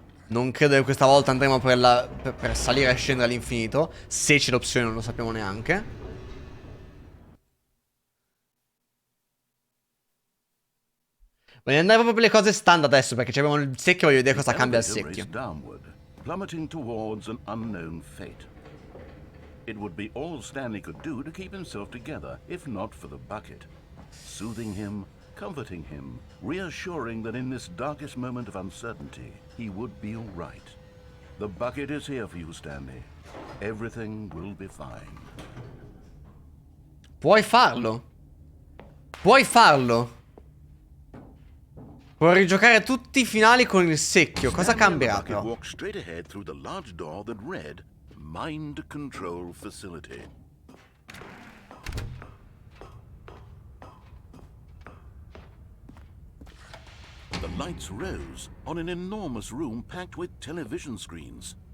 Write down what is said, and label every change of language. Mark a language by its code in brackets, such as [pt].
[it] Non credo che questa volta andremo per salire e scendere all'infinito. Se c'è l'opzione non lo sappiamo neanche. Voglio andare proprio per le cose standard adesso, perché abbiamo il secchio e voglio vedere cosa cambia al secchio. [en] Raced downward, plummeting towards an unknown fate. It would be all Stanley could do to keep himself together, if not for the bucket. Soothing him, comforting him, reassuring that in this darkest moment of uncertainty, he would be all right. The bucket is here for you, Stanley. Everything will be fine. [it] Puoi farlo. Puoi farlo. Puoi rigiocare tutti i finali con il secchio. Cosa cambierà però? [en] Walked straight ahead through the large door that read Mind Control Facility. The lights rose on an enormous room packed with television screens.